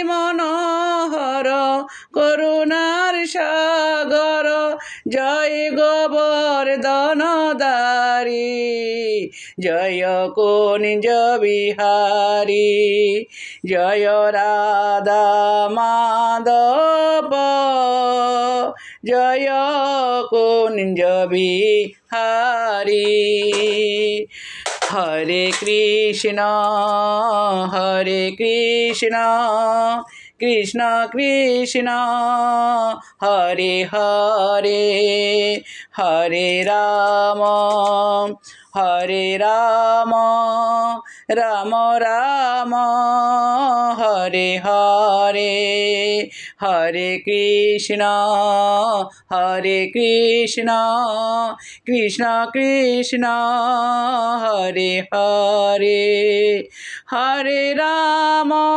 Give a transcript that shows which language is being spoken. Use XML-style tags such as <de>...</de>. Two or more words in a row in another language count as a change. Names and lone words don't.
<bn>মনোহর করুণার সাগর, জয় গোবর্ধন দারি, জয় কুঞ্জ বিহারী, জয় রাধা মাধব, জয় কুঞ্জ বিহারী।</bn> <sa>হরে কৃষ্ণ কৃষ্ণ কৃষ্ণ হরে হরে, হরে রাম হরে রাম রাম রাম হরে হরে হরে কৃষ্ণ কৃষ্ণ কৃষ্ণ হরে হরে হরে রাম</sa>